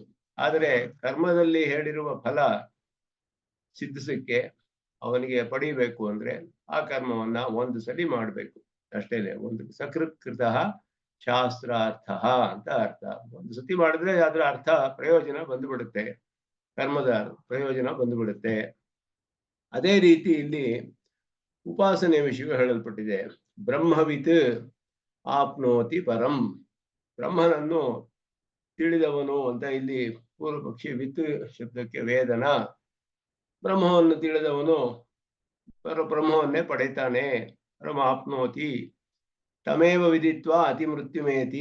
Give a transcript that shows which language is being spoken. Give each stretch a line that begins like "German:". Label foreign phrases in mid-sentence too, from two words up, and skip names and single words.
Kannada: ಆದರೆ ಕರ್ಮದಲ್ಲಿ ಹೇಳಿರುವ ಫಲ ಸಿದ್ಧಿಸಕ್ಕೆ ಅವನಿಗೆ ಪಡಿಬೇಕು ಅಂದ್ರೆ ಆ ಕರ್ಮವನ್ನ ಒಂದು ಸಲಿ ಮಾಡ್ಬೇಕು ಅಷ್ಟೇನೆ. ಒಂದು ಸಕೃತ್ಕೃತ ಶಾಸ್ತ್ರಾರ್ಥ ಅಂತ ಅರ್ಥ. ಒಂದು ಸತಿ ಮಾಡಿದ್ರೆ ಅದರ ಅರ್ಥ ಪ್ರಯೋಜನ ಬಂದುಬಿಡುತ್ತೆ, ಕರ್ಮದ ಪ್ರಯೋಜನ ಬಂದುಬಿಡುತ್ತೆ. ಅದೇ ರೀತಿ ಇಲ್ಲಿ ಉಪಾಸನೆ ವಿಷಯ ಹೇಳಲ್ಪಟ್ಟಿದೆ.
Sanskrit: ಬ್ರಹ್ಮವಿತ್ ಆಪ್ನೋತಿ ಪರಂ.
Kannada: ಬ್ರಹ್ಮನನ್ನು ತಿಳಿದವನು ಅಂತ ಇಲ್ಲಿ ಪೂರ್ವ ಪಕ್ಷಿ. ವಿತ್ ಶಬ್ದಕ್ಕೆ ವೇದನ. ಬ್ರಹ್ಮವನ್ನು ತಿಳಿದವನು ಪರಬ್ರಹ್ಮವನ್ನೇ ಪಡೆಯುತ್ತಾನೆ.
Sanskrit: ಪರಮ ಆಪ್ನೋತಿ ತಮೇವ ವಿದಿತ್ವಾ ಅತಿ ಮೃತ್ಯುಮೇತಿ.